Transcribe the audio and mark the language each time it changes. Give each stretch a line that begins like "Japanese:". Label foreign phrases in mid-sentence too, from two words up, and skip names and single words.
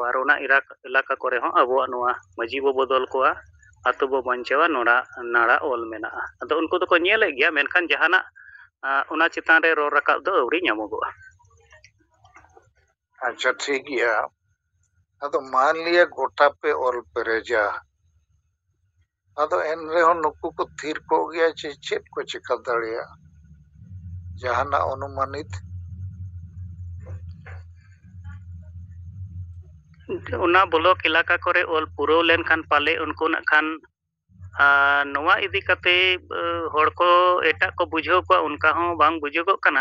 Santali: ᱟᱨ ᱚᱱᱟ ᱮᱞᱟᱠᱟ ᱠᱚᱨᱮ ᱦᱚᱸ ᱟᱵᱚᱣᱟᱜ ᱱᱚᱣᱟ ᱢᱟᱹᱡᱷᱤ ᱵᱚ ᱵᱚᱫᱚᱞ ᱠᱚᱣᱟ, ᱟᱛᱳ ᱵᱚ ᱵᱟᱧᱪᱟᱣᱟ, ᱱᱟᱲᱟ ᱚᱞ ᱢᱮᱱᱟᱜᱼᱟ। ᱟᱫᱚ ᱩᱱᱠᱩ ᱫᱚᱠᱚ ᱧᱮᱞᱮᱫ ᱜᱮᱭᱟ, ᱢᱮᱱᱠᱷᱟᱱ ᱡᱟᱦᱟᱱᱟᱜ ᱚᱱᱟ ᱪᱮᱛᱟᱱ ᱨᱮ ᱨᱚᱲ ᱨᱟᱠᱟᱵ ᱫᱚ ᱟᱹᱣᱨᱤ ᱧᱟᱢᱚᱜᱚᱜᱼᱟ। ᱟᱪᱪᱷᱟ, ᱴᱷᱤᱠ ᱜᱮᱭᱟ। ᱟᱫᱚ
Hindi: मान लिया
Santali: गोटा पे ऑल पेरेजा, ᱟᱫᱚ ᱮᱱ ᱨᱮᱦᱚᱸ ᱱᱩᱠᱩ ᱠᱚ ᱛᱷᱤᱨ ᱠᱚᱜ ᱜᱮᱭᱟ ᱪᱮ ᱪᱮᱫ ᱠᱚ ᱪᱤᱠᱟᱹ ᱫᱟᱲᱮᱭᱟᱜᱼᱟ? ᱡᱟᱦᱟᱱᱟᱜ ᱚᱱᱩᱢᱟᱱᱤᱛ? ᱚᱱᱟ ᱵᱞᱚᱠ ᱮᱞᱟᱠᱟ ᱠᱚᱨᱮ ᱚᱞ ᱯᱩᱨᱟᱹᱣ ᱞᱮᱱᱠᱷᱟᱱ ᱯᱟᱞᱮ ᱩᱱᱠᱩ ᱱᱟᱜ ᱠᱷᱟᱱ ᱱᱚᱣᱟ ᱤᱫᱤ ᱠᱟᱛᱮ ᱦᱚᱲ ᱠᱚ ᱮᱴᱟᱜ ᱠᱚ ᱵᱩᱡᱷᱟᱹᱣ ᱠᱚᱣᱟ, ᱚᱱᱠᱟ ᱦᱚᱸ ᱵᱟᱝ ᱵᱩᱡᱷᱟᱹᱜᱚᱜ ᱠᱟᱱᱟ।